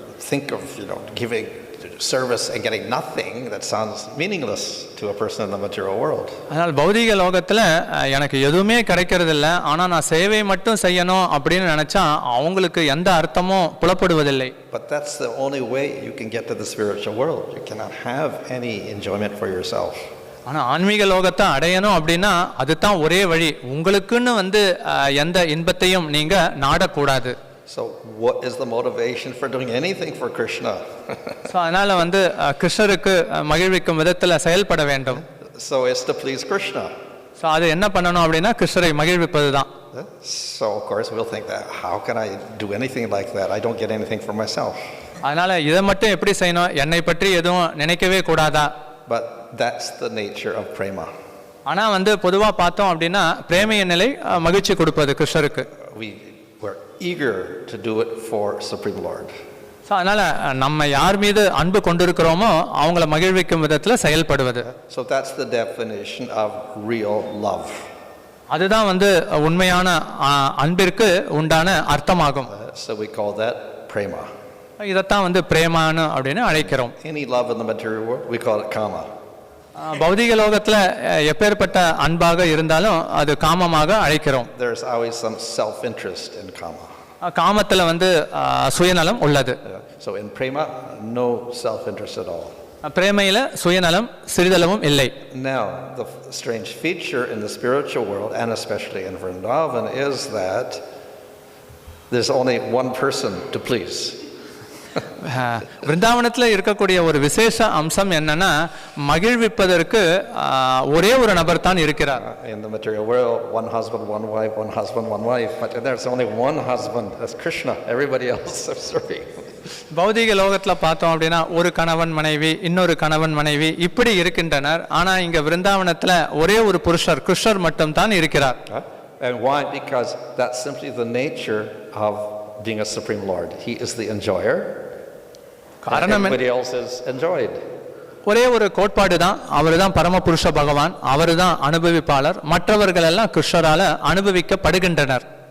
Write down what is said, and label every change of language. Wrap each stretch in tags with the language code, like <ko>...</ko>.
<en>think of, giving service and getting nothing, that sounds meaningless to a person in the material world.</en> <ta>அதனால் பௌதிக லோகத்தில் எனக்கு எதுவுமே கிடைக்கிறது இல்லை, ஆனால் நான் சேவை மட்டும் செய்யணும் அப்படின்னு நினச்சா அவங்களுக்கு எந்த அர்த்தமும் புலப்படுவதில்லை.</ta> <en>But that's the only way you can get to the spiritual world. You cannot have any enjoyment for yourself.</en> <ta>ஆனால் ஆன்மீக லோகத்தை அடையணும் அப்படின்னா அதுதான் ஒரே வழி. உங்களுக்குன்னு எந்த இன்பத்தையும் நீங்கள் நாடக்கூடாது.</ta> <en>So what is the motivation for doing anything for Krishna?</en> <ta>So அதனால் கிருஷ்ணருக்கு மகிழ்விக்கும் விதத்தில் செயல்பட வேண்டும்.</ta> <en>So it's to please Krishna.</en> <ta>So அது என்ன பண்ணணும் அப்படின்னா கிருஷ்ணரை மகிழ்விப்பது தான்.</ta> <en>So of course we'll think that, how can I do anything like that? I don't get anything for myself.</en> <ta>அதனால் இதை மட்டும் எப்படி செய்யணும், என்னை பற்றி எதுவும் நினைக்கவே கூடாதா?</ta> <en>But that's the nature of prema.</en> <ta>ஆனால் பொதுவாக பார்த்தோம் அப்படின்னா பிரேமையின் நிலை மகிழ்ச்சி கொடுப்பது கிருஷ்ணருக்கு.</ta> <en>We're eager to do it for Supreme Lord.</en> <ta>So அதனால் நம்ம யார் மீது அன்பு கொண்டிருக்கிறோமோ அவங்கள மகிழ்விக்கும் விதத்தில் செயல்படுவது.</ta> <en>So that's the definition of real love.</en> <ta>அதுதான் உண்மையான அன்பிற்கு உண்டான அர்த்தமாகும்.</ta> <en>So we call that prema.</en> <ta>இதைத்தான் பிரேமானு அப்படின்னு அழைக்கிறோம்.</ta> <en>Any love in the material world, we call it kama.</en> <ta>பௌதிக லோகத்தில் எப்பேற்பட்ட அன்பாக இருந்தாலும் அது காமமாக அழைக்கிறோம்.</ta> <en>There's always some self-interest in kama.</en> <ta>காமத்தில் சுயநலம் உள்ளது.</ta> <en>So in prema, no self-interest at all.</en> <ta>பிரேமையில் சுயநலம் சிறிதளவும் இல்லை.</ta> <en>Now, the strange feature in the spiritual world, and especially in Vrindavan, is that there's only one person to please.</en> <ta>விருந்தாவனத்தில் இருக்கக்கூடிய ஒரு விசேஷ அம்சம் என்னன்னா மகிழ்விப்பதற்கு ஒரே ஒரு நபர் தான் இருக்கிறார்.</ta> <en>In the material world, one husband, one wife, one husband, one wife, but there's only one husband, that's Krishna. Everybody else is serving.</en> <ta>பௌதிக லோகத்தில் பார்த்தோம் அப்படின்னா ஒரு கணவன் மனைவி, இன்னொரு கணவன் மனைவி இப்படி இருக்கின்றனர். ஆனா இங்க விருந்தாவனத்தில் ஒரே ஒரு புருஷர் கிருஷ்ணர் மட்டும் தான் இருக்கிறார்.</ta> <en>And why? Because that's simply the nature of being a Supreme Lord. He is the enjoyer. Everybody else is enjoyed.</en> <ta>ஒரே ஒரு கோட்பாடு தான், அவர் தான் பரமபுருஷ பகவான், அவர் தான் அனுபவிப்பாளர், மற்றவர்கள் எல்லாம் கிருஷ்ணரால அனுபவிக்கப்படுகின்றனர்.</ta>